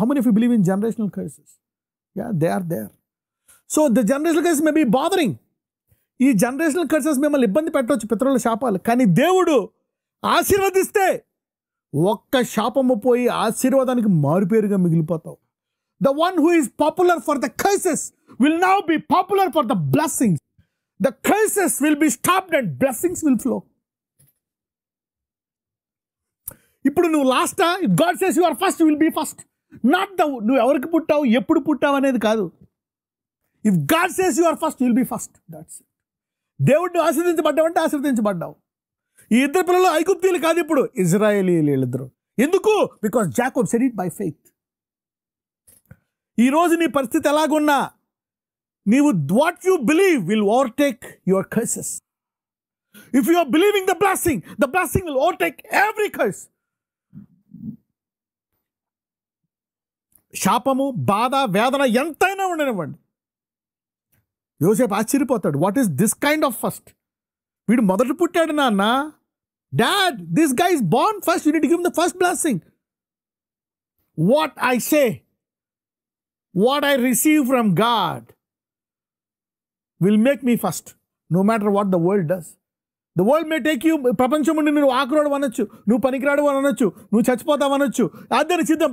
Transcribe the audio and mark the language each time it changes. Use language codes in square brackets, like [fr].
[en] How many of you believe in generational curses? Yeah, they are there. So the generational curses may be bothering. [te] ఈ generational curses మిమ్మల్ని ఇబ్బంది పెట్టవచ్చు, పితరుల శాపాలు. కానీ దేవుడు ఆశీర్వదిస్తే ఒక్క శాపము పోయి ఆశీర్వాదానికి మారుపేరుగా మిగిలిపోతావు. [en] The one who is popular for the curses will now be popular for the blessings. The curses will be stopped and blessings will flow. [te] ఇప్పుడు నువ్వు లాస్టా? [en] If God says you are first, you will be first. Not the [te] నువ్వు ఎవరికి పుట్టావు, ఎప్పుడు పుట్టావు అనేది కాదు. [en] If God says you are first, you will be first. That's it. [te] దేవుడిని ఆశీర్వదించబడ్డావంటే ఆశీర్వదించబడ్డావు. ఈ ఇద్దరు పిల్లలు ఐగుప్తీయులు కాదు, ఇప్పుడు ఇజ్రాయేలీయులు వీళ్ళిద్దరు. ఎందుకు? [en] Because Jacob said it by faith. [te] ఈరోజు నీ పరిస్థితి ఎలాగున్నా, నీవు [en] What you believe will overtake your curses. If you are believing the blessing will overtake every curse. [te] శాపము, బాధ, వేదన ఎంతైనా ఉండనివ్వండి. యోసేపు ఆశ్చర్యపోతాడు, [en] What is this kind of first? [te] వీడు మొదట పుట్టాడు నాన్న. [en] Dad, this guy is born first, you need to give him the first blessing. What I say, what I receive from God will make me first, no matter what the world does. The world may take you, [te] ప్రపంచం నుండి నువ్వు ఆకురాడు అనొచ్చు, నువ్వు పనికిరాడు అని అనొచ్చు, నువ్వు చచ్చిపోతావు అనొచ్చు, అదని సిద్ధం.